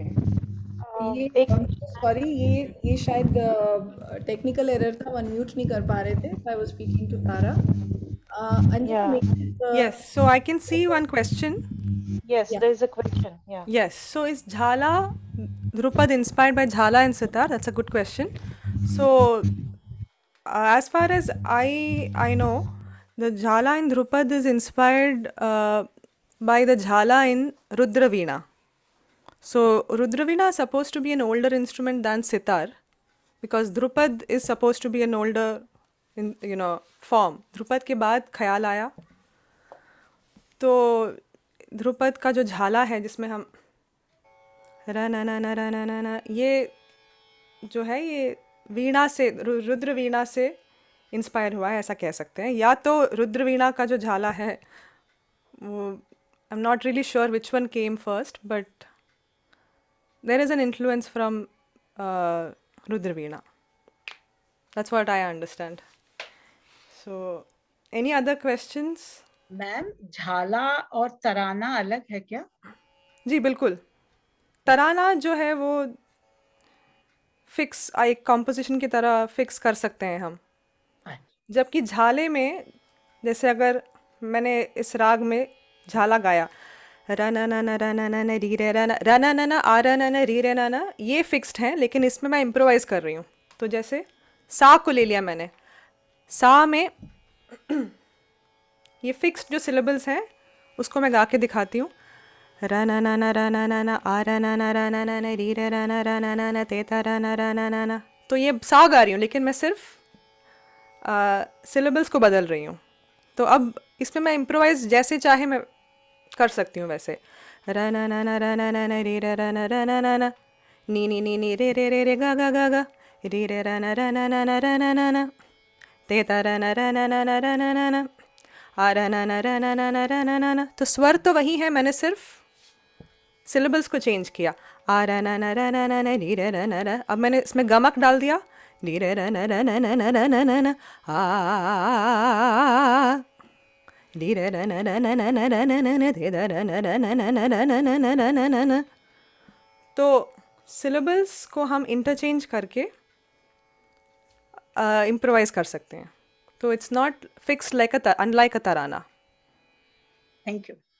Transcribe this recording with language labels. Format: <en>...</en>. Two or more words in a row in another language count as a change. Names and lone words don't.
<hi>ये सॉरी, ये शायद</hi> <en>technical error</en> <hi>था, अनम्यूट नहीं कर पा रहे थे।</hi> <en>I was speaking to Tara. Anjana, Yes, so I can see one question. Yes, Yeah. there is a question. Yeah. Yes, so is Jhala Drupad inspired by Jhala and Sitar? That's a good question. So, as far as I know, the Jhala in Drupad is inspired by the Jhala in Rudraveena. So, Rudraveena is supposed to be an older instrument than Sitar, because Drupad is supposed to be an older, form.</en> <hi>Drupad के बाद ख्याल आया, तो ध्रुपद का जो झाला है जिसमें हम रा ना ना ना रा ना ना ना, ये जो है ये वीणा से, रुद्र वीणा से इंस्पायर हुआ है, ऐसा कह सकते हैं। या तो रुद्र वीणा का जो झाला है वो,</hi> <en>I am not really sure which one came first, but there is an influence from Rudra Veena. That's what I understand. So any other questions?</en> <hi>मैम, झाला और तराना अलग है क्या? जी बिल्कुल। तराना जो है वो फिक्स एक कॉम्पोजिशन की तरह फिक्स कर सकते हैं हम, जबकि झाले में, जैसे अगर मैंने इस राग में झाला गाया, रा ना ना ना रा ना ना री रे रा ना रा ना ना ना आ रा ना ना री रे ना ना, ये फिक्स्ड है, लेकिन इसमें मैं इम्प्रोवाइज कर रही हूँ। तो जैसे सा को ले लिया मैंने, सा में ये फिक्स्ड जो सिलेबल्स हैं उसको मैं गा के दिखाती हूँ। रा ना ना ना रा ना ना ना आ रा ना ना रा ना ना ना री रे रा ना ना ते ता रा ना ना। तो ये सा गा रही हूँ, लेकिन मैं सिर्फ सिलेबल्स को बदल रही हूँ। तो अब इसमें मैं इम्प्रोवाइज जैसे चाहे मैं कर सकती हूँ वैसे। रा ना ना ना री रे रा ना नी नी नी नी रे रे रे रे गा गा गा गा री रे रा ना ते ता रा ना आ रा ना। तो स्वर तो वही है, मैंने सिर्फ सिलेबल्स को चेंज किया। आ रा ना री रे रा ना। अब मैंने इसमें गमक डाल दिया, री रे रा ना आ री रे रा ना थे दा ना। तो सिलेबल्स को हम इंटरचेंज करके इम्प्रोवाइज कर सकते हैं।</hi> <en>तो it's not fixed unlike a tarana. Thank you.</en>